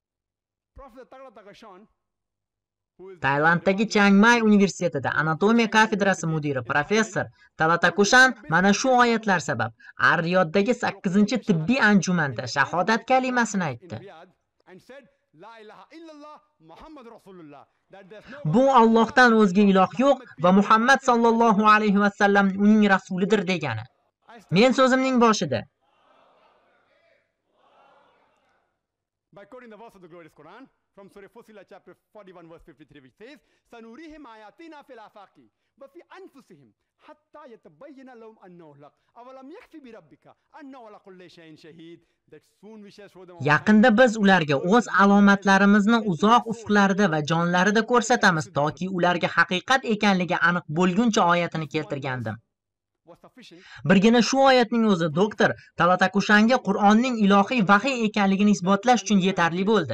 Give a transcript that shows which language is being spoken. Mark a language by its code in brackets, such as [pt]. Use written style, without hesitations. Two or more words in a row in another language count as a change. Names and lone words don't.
[uz] Tailanddagi Chiang Mai universitetida anatomiya kafedrasi mudiri professor Talatakushan mana shu oyatlar sabab Ar-Riyoddagi 8-tibbiy anjumanda shahodat kalimasini aytdi. Bu Allohdan o'zga iloh yo'q va Muhammad [ar] صلى الله عليه وسلم [uz] uning rasulidir degani. Men so'zimning boshida [en] by quoting the verse of the glorious Quran from Surah Fussilat chapter 41 verse 53 which says [ar] سنريهم آياتنا في الآفاق وفي أنفسهم حتى يتبين لهم أنه الحق أولم يكف بربك أنه على كل شيء شهيد [en] that soon we shall show them. [uz] Yaqinda biz ularga o'z alomatlarimizni uzoq ufqlarida va jonlarida ko'rsatamiz toki ularga haqiqat ekanligi aniq bo'lguncha oyatini keltirgandim. Birgina shu oyatning o'zi doktor Talatakushanga Qur'onning ilohiy vahiy ekanligini isbotlash uchun yetarli bo'ldi.